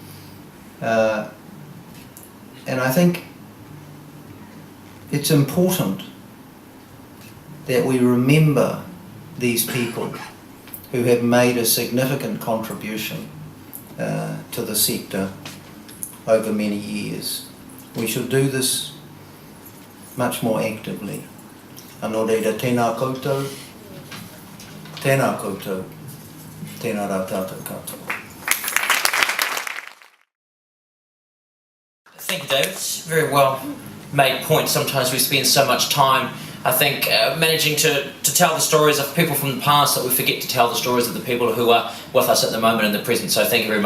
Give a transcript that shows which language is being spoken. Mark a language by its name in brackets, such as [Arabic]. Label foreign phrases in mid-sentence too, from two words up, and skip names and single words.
[English] And I think it's important that we remember these people who have made a significant contribution to the sector over many years. We should do this much more actively. [Māori] Anō reira, tēnā koutou, tēnā koutou, tēnā rā tātou katoa. [English] Thank you, David. Very well made point. Sometimes we spend so much time, I think, managing to tell the stories of people from the past that we forget to tell the stories of the people who are with us at the moment in the present.